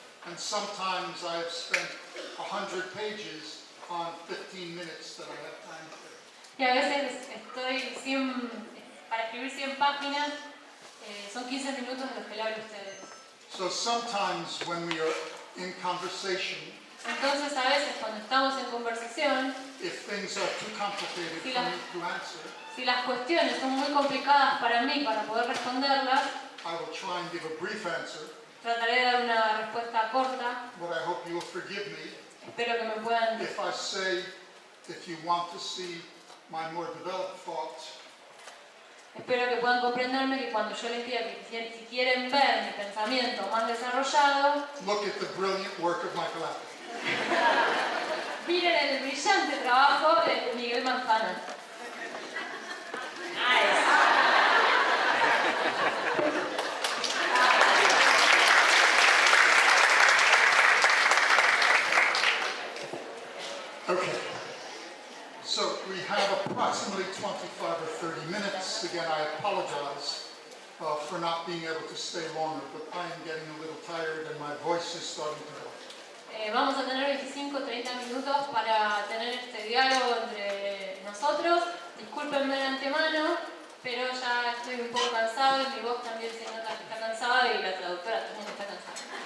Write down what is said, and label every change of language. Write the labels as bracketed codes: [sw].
[en] And sometimes I have spent 100 pages on 15 minutes that I have time for. [es] Y a veces para escribir 100 páginas, son 15 minutos de los que le hablo a ustedes. [en] So sometimes when we are in conversation, [es] Entonces a veces cuando estamos en conversación, [en] if things are too complicated for me to answer, [es] si las cuestiones son muy complicadas para mí para poder responderlas, [en] I will try and give a brief answer, [es] trataré de dar una respuesta corta. [en] but I hope you will forgive me [es] Espero que me puedan... [en] if I say, if you want to see my more developed thoughts, [es] Espero que puedan comprenderme que cuando yo les diga que si quieren ver mi pensamiento más desarrollado, [en] look at the brilliant work of Michael Apple. [es] miren el brillante trabajo de Miguel Manzana. [en] Okay. So we have approximately 25 or 30 minutes. Again, I apologize for not being able to stay longer, but I am getting a little tired and my voice is starting to go. [es] Vamos a tener 25 o 30 minutos para tener este diálogo entre nosotros. Discúlpenme de antemano, pero ya estoy un poco cansado y mi voz también se nota que está cansada y la traductora también está cansada.